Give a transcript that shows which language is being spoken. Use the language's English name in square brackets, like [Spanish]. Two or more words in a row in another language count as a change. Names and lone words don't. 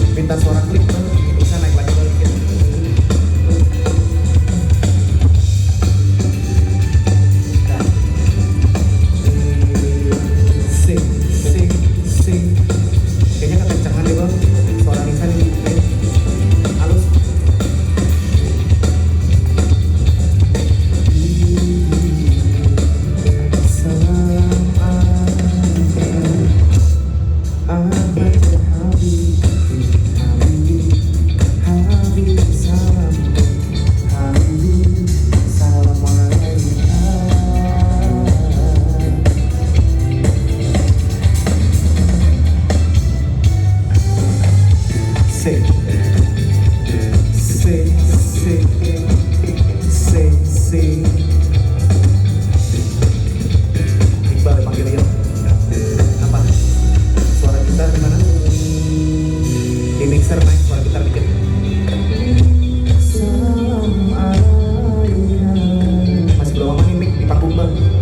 [Indonesian] Kita suara klik bang, bisa naik lagi balik ya. Nah. Sing, sing, sing. Kayaknya kekencangan deh bang, suara Nisa nih. [Arabic] Halus. سلام أحمد يا حبيب، حبيب سلام، حبيب سلام عليك. Sing, sing, sing, sing, sing. [Indonesian] Iqbal ya panggil ya. Apa? Suara gitar gimana? Di mixer naik suara gitar dikit. [Arabic] سلام عليك. [Indonesian] Masih belum aman nih mic di panggung bang.